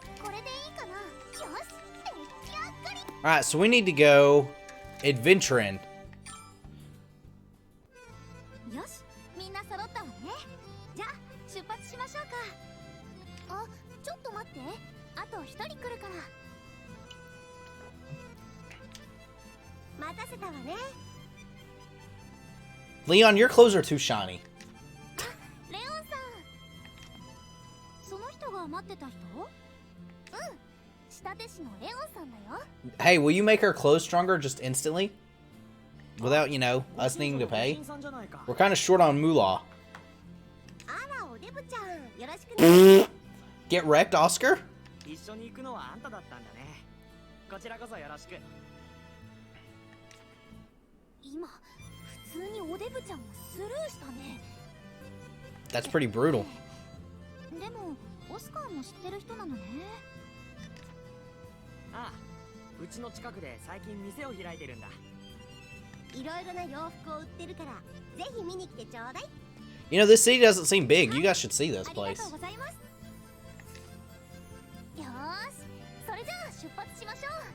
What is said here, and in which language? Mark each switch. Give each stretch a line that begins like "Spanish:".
Japanese: これでいいかな。よし、出来上がり。
English: Alright, so we need to go adventuring.
Japanese: よし、みんな揃ったわね。じゃあ出発しましょうか。あ、ちょっと待って。あと一人来るから。待たせたわね。
English: Leon, your clothes are too shiny.
Japanese: レオンさん。その人が待ってた人？うん。仕立て師のレオンさんだよ。
English: Hey, will you make our clothes stronger just instantly? Without, you know, us needing to pay? We're kind of short on moolah.
Japanese: あら、おデブちゃん、よろしくね。
English: Get wrecked, Oscar?
Japanese: 一緒に行くのはあんただったんだね。こちらこそよろしく。今、普通におデブちゃんをスルーしたね。
English: That's pretty brutal.
Japanese: でも、オスカーも知ってる人なのね。ああ、うちの近くで最近店を開いてるんだ。いろいろな洋服を売ってるから、ぜひ見に来てちょうだい。
English: You know, this city doesn't seem big. You guys should see this
Japanese: ありが
English: place.
Japanese: とうございます。よーし、それじゃあ出発しましょう。